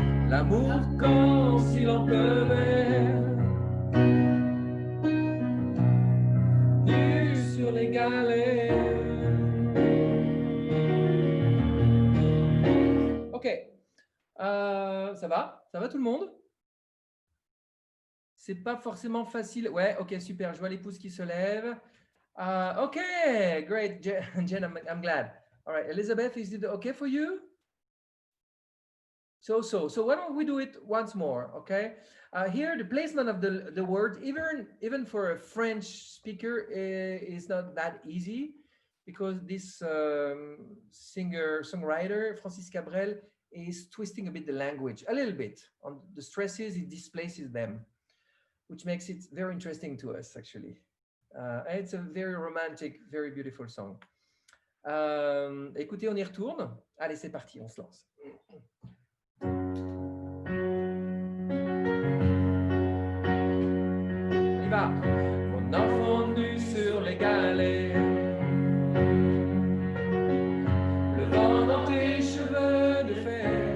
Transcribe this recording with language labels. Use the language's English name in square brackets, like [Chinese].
[French] L'amour comme s'il en pleuvait, nu sur les galets. Ok, ça va? Ça va tout le monde? C'est pas forcément facile. Ouais, ok, super. Je vois les pouces qui se lèvent. [English] Okay, great, Jen. I'm glad. All right, Elizabeth, is it okay for you? So why don't we do it once more? Okay. Here, the placement of the word, even for a French speaker, is not that easy, because this singer-songwriter Francis Cabrel is twisting a bit the language, a little bit on the stresses. He displaces them, which makes it very interesting to us, actually. And it's a very romantic, very beautiful song. [French] Écoutez, on y retourne. Allez, c'est parti, on se lance. On y va. Mon enfant nu sur les galets, le vent dans tes cheveux de fer,